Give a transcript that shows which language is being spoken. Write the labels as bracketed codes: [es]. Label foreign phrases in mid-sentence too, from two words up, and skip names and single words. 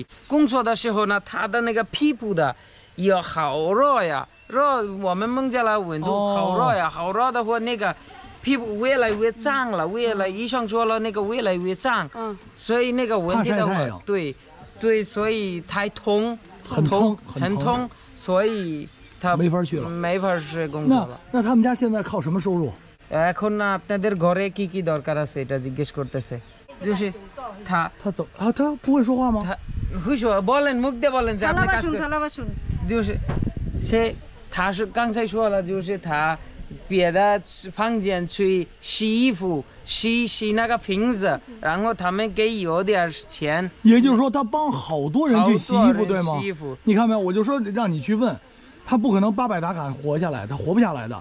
[zh] 工作的时候呢，他的那个皮肤的也好热呀，我们孟加拉温度好热呀，好热的话那个皮肤越来越脏了，医生说了那个越来越脏，所以那个问题的话，对，所以太痛，很痛，所以他没法去工作了。那他们家现在靠什么收入？ [bn] এখন আপনাদের ঘরে কি দরকার আছে এটা জিজ্ঞেস করতেছে। [zh] 就是他怎么他不会说话吗？他会说， [bn] বলেন মুখ দিয়ে বলেন যে আপনি কাজ করেন। থালা বাসন [zh] 就是他是刚才说了，就是他别的房间去洗衣服，洗那个瓶子，然后他们给有点钱。也就是说，他帮好多人去洗衣服，对吗？洗衣服，你看没有？我就说让你去问，他不可能800达卡活下来，他活不下来的。